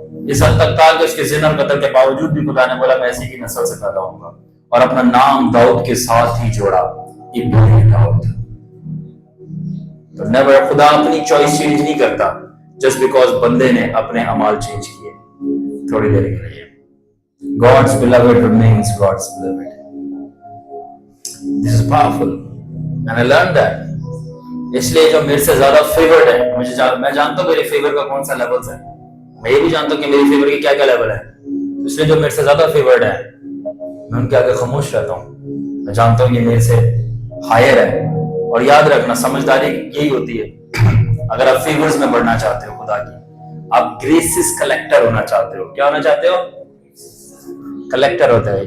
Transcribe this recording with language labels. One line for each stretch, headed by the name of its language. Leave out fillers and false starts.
Hindi: इस हद तक था कि उसके जिना और कत्ल के बावजूद भी खुदा ने बोला मैं इसी की नस्ल से पैदा होऊंगा, और अपना नाम दाऊद के साथ ही जोड़ा, इब्न दाऊद। तो नेवर, खुदा अपनी चॉइस चेंज नहीं करता
English: just because
Hindi: बंदे ने अपने अमाल चेंज किए थोड़ी देर के लिए।
English: God's beloved remains God's beloved. This is powerful and I learned that.
Hindi: इसलिए जो मेरे से ज्यादा फेवर्ड है, मैं जानता हूँ मेरे फेवर का कौन सा लेवल है, मैं ये भी जानता हूँ कि मेरी फेवर की क्या क्या लेवल है। इसलिए जो मेरे से ज्यादा फेवर्ड है मैं उनके आगे खामोश रहता हूँ। मैं जानता हूँ ये मेरे से हायर है। और याद रखना, समझदारी यही होती है, अगर आप फेवर्स में बढ़ना चाहते हो खुदा की, आप ग्रेसेस कलेक्टर होना चाहते हो। क्या होना चाहते हो? कलेक्टर होते हैं।